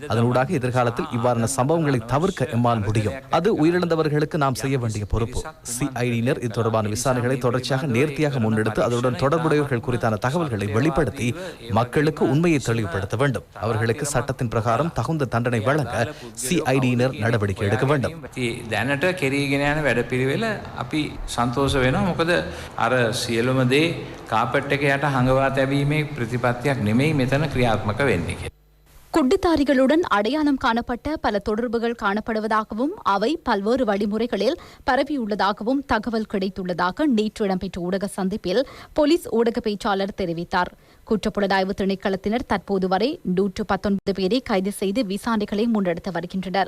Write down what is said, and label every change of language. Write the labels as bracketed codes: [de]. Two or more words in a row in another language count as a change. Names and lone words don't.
[ta] அதனூடாக எதிர்காலத்தில் இவ்வாறான சம்பவங்களை தவிர்க்க எம்மால் முடியும். அது உயிரிழந்தவர்களுக்கு நாம் செய்ய வேண்டிய பொறுப்பு. சிஐடியினர் இது தொடர்பான விசாரணைகளை தொடர்ச்சியாக நேர்த்தியாக முன்னெடுத்து அதனுடன் தொடர்புடையவர்கள் குறித்தான தகவல்களை வெளிப்படுத்தி மக்களுக்கு உண்மையை தெளிவுபடுத்த வேண்டும். அவர்களுக்கு சட்டத்தின் பிரகாரம் தகுந்த தண்டனை வழங்க சிஐடியினர் நடவடிக்கை எடுக்க வேண்டும். [si] දැනට කෙරීගෙන යන වැඩපිළිවෙල අපි සන්තෝෂ වෙනවා. මොකද අර සියලුම දේ කාපට් එක යට හංගවා තැබීමේ ප්‍රතිපත්තියක් නෙමෙයි මෙතන ක්‍රියාත්මක වෙන්නේ. [ta] குண்டுதாரிகளுடன் அடையாளம் காணப்பட்ட பல தொடர்புகள் காணப்படுவதாகவும் அவை பல்வேறு வழிமுறைகளில் பரவியுள்ளதாகவும் தகவல் கிடைத்துள்ளதாக நேற்று இடம்பெற்ற ஊடக சந்திப்பில் போலீஸ் ஊடக பேச்சாளர் தெரிவித்தார். குற்றப்புலனாய்வு திணைக்களத்தினர் தற்போது வரை 119 பேரை கைது செய்து விசாரணைகளை முன்னெடுத்து வருகின்றனர்.